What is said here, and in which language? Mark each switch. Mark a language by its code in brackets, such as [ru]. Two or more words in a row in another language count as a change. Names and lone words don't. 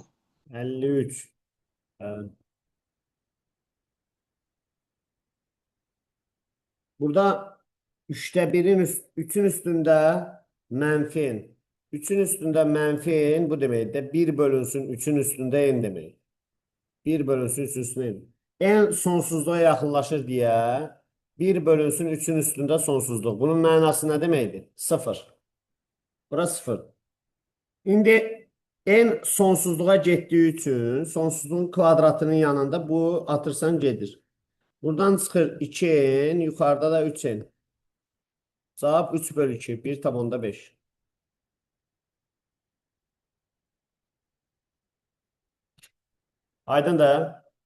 [tr] 53. Evet. Burada 3'te 3'ün üstünde menfi. 3'ün üstünde menfi bu demek de 1 bölünsün 3'ün üstünde n demek. 1 bölünsün 3'ün üstünde n. En sonsuzluğa yakınlaşır diye 1 bölünsün 3'ün üstünde sonsuzluk. Bunun mənası ne demekdir? 0. Burası 0. [az] İndi en sonsuzluğa getdiyi üçün sonsuzluğun kvadratının yanında bu atırsan gedir. Buradan çıxır 2n, yuxarıda da 3n. Cavab 3 bölü 2, 1/5. Aydın da.